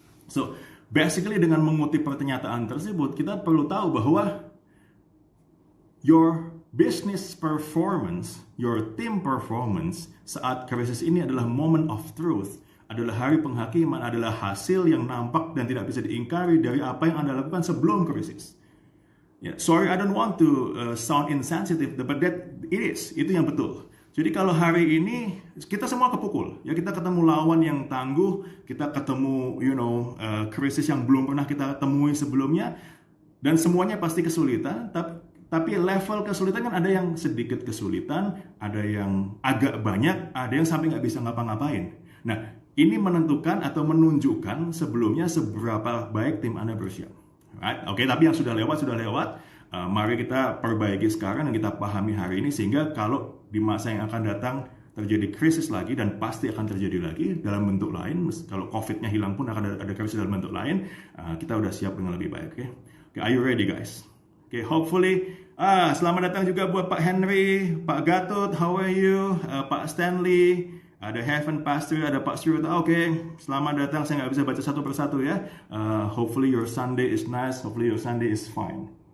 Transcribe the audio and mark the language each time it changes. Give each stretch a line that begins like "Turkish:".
English: So, basically
Indonesian: dengan mengutip pernyataan tersebut, kita perlu tahu bahwa
English: your business performance, your team performance
Indonesian: saat krisis ini adalah
English: moment of truth,
Indonesian: adalah hari penghakiman, adalah hasil yang nampak dan tidak bisa diingkari dari apa yang Anda lakukan sebelum krisis.
English: Yeah, sorry, I don't want to sound insensitive, but that it is,
Indonesian: itu yang betul. Jadi kalau hari ini kita semua kepukul, ya kita ketemu lawan yang tangguh, kita ketemu krisis yang belum pernah kita temui sebelumnya, dan semuanya pasti kesulitan. Tapi level kesulitan kan ada yang sedikit kesulitan, ada yang agak banyak, ada yang sampai nggak bisa ngapa-ngapain. Nah, ini menentukan atau menunjukkan sebelumnya seberapa baik tim Anda bersiap.
English: Right?
Indonesian: Oke, tapi yang sudah lewat. Mari kita perbaiki sekarang dan kita pahami hari ini, sehingga kalau di masa yang akan datang terjadi krisis lagi, dan pasti akan terjadi lagi dalam bentuk lain. Kalau COVID-nya hilang pun akan ada krisis dalam bentuk lain. Kita udah siap dengan lebih baik.
English: Okay, are you ready guys? Okay, hopefully,
Indonesian: selamat datang juga buat
English: Pak Henry, Pak Gatot, how are you?
Indonesian: Pak Stanley, ada Heaven Pastor, ada Pak Stuart. Oke, selamat datang. Saya nggak bisa baca satu persatu ya.
English: Hopefully your Sunday is nice, hopefully your Sunday is fine.